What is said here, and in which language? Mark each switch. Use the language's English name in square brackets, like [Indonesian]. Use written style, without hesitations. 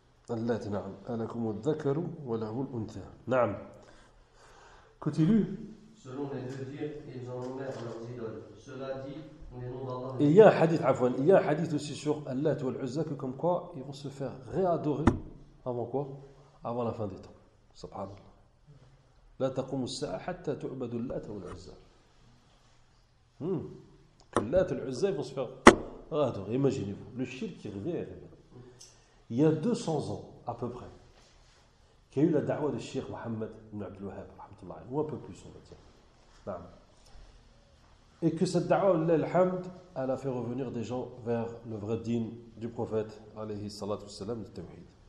[Arabic] Al-Lat, na'am. Alakum al-Dhakaru wa lahu al-Untha. Na'am. [English] Continue. [French] Selon les deux dires, ils enlèvent leurs idoles. Cela dit, les noms d'Allah. Et il y a un hadith, Afwan, il y a un hadith aussi sur Al-Lat ou Al-Uzza, que comme quoi ils vont se faire réadorer avant quoi? Avant la fin des temps. Subhanallah. [Arabic] لا تقوم الساعة حتى تعبد اللات والعزى. اللات والعزى يفسر. [French] Regardez, imaginez-vous, le shirk qui revient. Il y a 200 ans à peu près, qu'a eu la da'wa de Sheikh Mohammed ibn Abdul Wahhab, rahmatullahi, ou un peu plus, on va dire. Naam. Et que cette da'wa, l'alhamd, elle a fait revenir des gens vers le vrai din du prophète, alayhi salatu wassalam, de tawhid.